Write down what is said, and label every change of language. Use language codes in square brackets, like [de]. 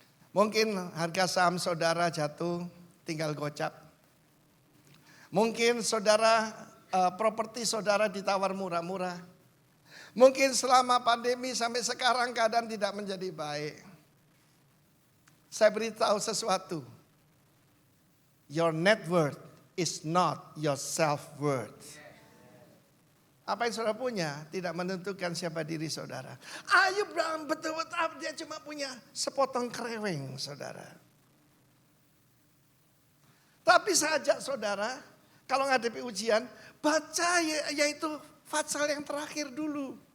[id] Mungkin harga saham saudara jatuh, tinggal gocap. Mungkin saudara, properti saudara ditawar murah-murah. Mungkin selama pandemi sampai sekarang keadaan tidak menjadi baik. Saya beritahu sesuatu. [en] Your net worth is not your self-worth. [id] Apa yang saudara punya tidak menentukan siapa diri saudara. Ayub betul-betul dia cuma punya sepotong kereweng saudara. Tapi saya ajak saudara, kalau menghadapi ujian, baca yaitu Fatsal yang terakhir dulu.